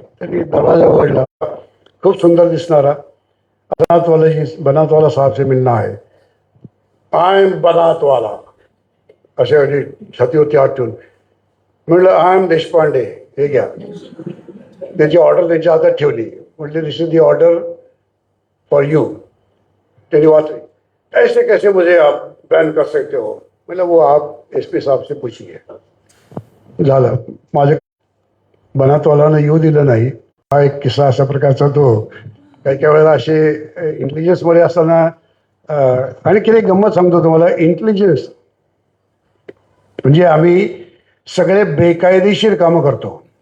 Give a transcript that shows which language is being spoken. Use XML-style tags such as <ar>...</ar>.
<mr>त्यांनी दरवाजा उघडला, खूप सुंदर दिसणारा,</mr> <hi>बनातवाला साहब से मिलना है,</hi> <en>I M Banatwala</en> <mr>असे आणि छातीवरती हात ठेवून म्हटलं</mr> <en>I am Deshpande,</en> <mr>हे घ्या. त्याची ऑर्डर त्यांच्या हातात ठेवली. म्हटले</mr> <en>This is the order for you.</en> <mr>त्यांनी वाचली.</mr> <hi>ऐसे कैसे मुझे आप बैन कर सकते हो. मतलब वो आप एसपी साहब से पूछिए.</hi> <mr>झालं. माझ्या बनातवालानं येऊ दिलं नाही. हा एक किस्सा अशा प्रकारचा. तो काही काही वेळेला असे इंटेलिजन्समध्ये असताना आणि किती गंमत सांगतो तुम्हाला. इंटेलिजन्स म्हणजे आम्ही सगळे बेकायदेशीर कामं करतो.</mr>